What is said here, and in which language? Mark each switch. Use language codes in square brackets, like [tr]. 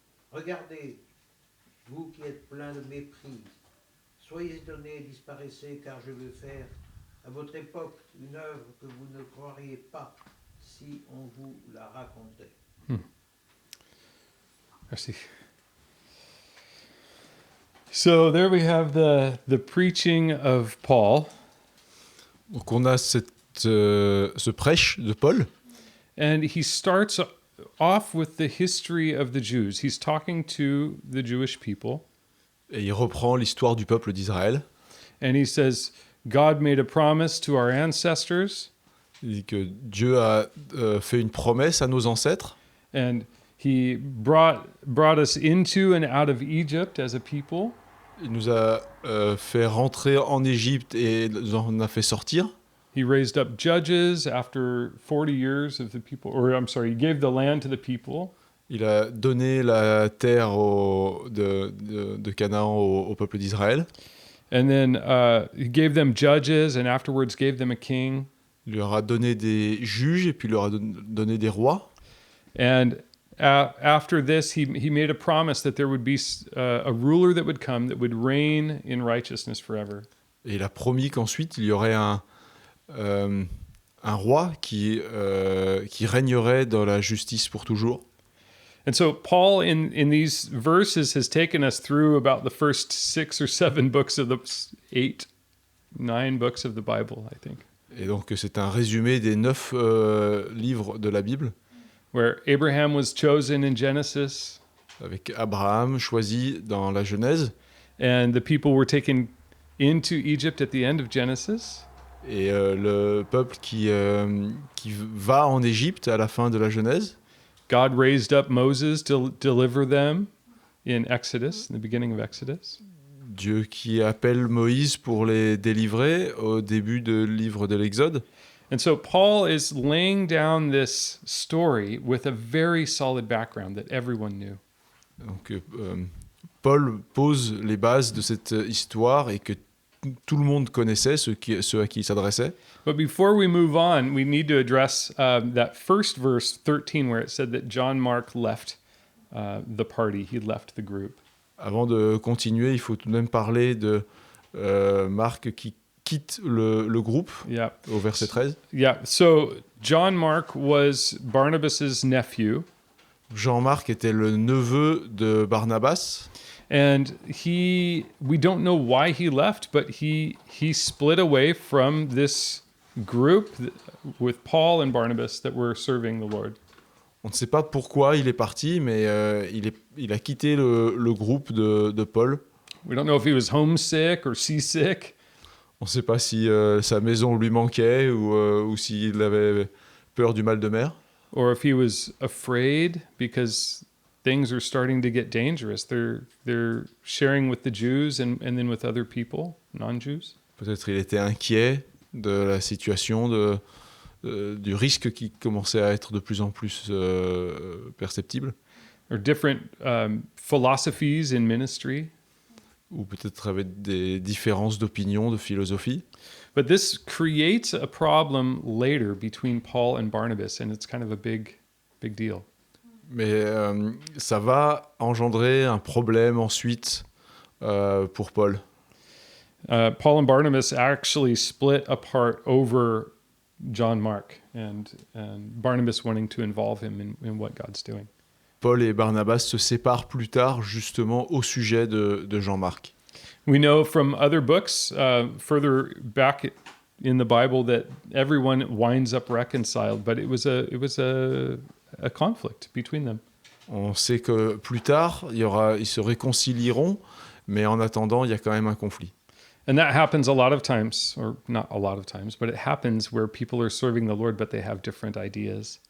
[fr] Regardez, vous qui êtes pleins de mépris, soyez étonnés et disparaissez, car je veux faire à votre époque une œuvre que vous ne croiriez pas si on vous la racontait. Merci. [en] So there we have the preaching of Paul. [fr] Donc on a ce prêche de Paul. [en] And he starts off with the history of the Jews. He's talking to the Jewish people. [fr] Et il reprend l'histoire du peuple d'Israël. [en] And he says, God made a promise to our ancestors. [fr] Il dit que Dieu a fait une promesse à nos ancêtres. [en] And he brought us into and out of Egypt as a people. [fr] Il nous a fait rentrer en Égypte et nous en a fait sortir. [en] He raised up judges after 40 years of the people, or I'm sorry, he gave the land to the people. [fr] Il a donné la terre de Canaan au peuple d'Israël. [en] And then he gave them judges and afterwards gave them a king. [fr] Il leur a donné des juges et puis il leur a donné des rois. [en] And after this, he made a promise that there would be a ruler that would come that would reign in righteousness forever. [fr] Et il a promis qu'ensuite il y aurait un roi qui régnerait dans la justice pour toujours. [en] And so Paul, in these verses, has taken us through about the first 6 or 7 books of the 9 books of the Bible, I think. [fr] Et donc c'est un résumé des 9 livres de la Bible. [en] Where Abraham was chosen in Genesis. [fr] Avec Abraham choisi dans la Genèse. [en] And the people were taken into Egypt at the end of Genesis. [fr] Et le peuple qui va en Égypte à la fin de la Genèse. [en] God raised up Moses to deliver them in Exodus, in the beginning of Exodus. [fr] Dieu qui appelle Moïse pour les délivrer au début du livre de l'Exode. [en] And so Paul is laying down this story with a very solid background that everyone knew. [fr] Donc Paul pose les bases de cette histoire et que tout le monde connaissait, ceux à qui il s'adressait. [en] But before we move on, we need to address that first verse 13 where it said that John Mark left the party, he left the group. [fr] Avant de continuer, il faut tout de même parler de Marc qui quitte le groupe, [en] yeah. [fr] Au verset 13. [en] Yeah, so John Mark was Barnabas's nephew. [fr] Jean-Marc était le neveu de Barnabas. [en] And we don't know why he left, but he split away from this group with Paul and Barnabas that were serving the Lord. On ne sait pas pourquoi il est parti, mais il a quitté le groupe de Paul. We don't know if he was homesick or seasick. On ne sait pas si sa maison lui manquait ou s'il avait peur du mal de mer. Or if he was afraid because things are starting to get dangerous. They're sharing with the Jews and then with other people, non-Jews. [fr] Peut-être il était inquiet de la situation, du risque qui commençait à être de plus en plus perceptible. [en] Or different philosophies in ministry. [fr] Ou peut-être avec des différences d'opinion, de philosophie. [en] But this creates a problem later between Paul and Barnabas, and it's kind of a big deal. [fr] Mais ça va engendrer un problème ensuite pour Paul. [en] Paul and Barnabas actually split apart over John Mark, and Barnabas wanting to involve him in what God's doing. [fr] Paul et Barnabas se séparent plus tard justement au sujet de Jean-Marc. [en] We know from other books further back in the Bible that everyone winds up reconciled, but it was a conflict between them. [fr] On sait que plus tard, ils se réconcilieront, mais en attendant, il y a quand même un conflit. [en] And that happens a lot of times, or not a lot of times, but it happens where people are serving the Lord, but they have different ideas.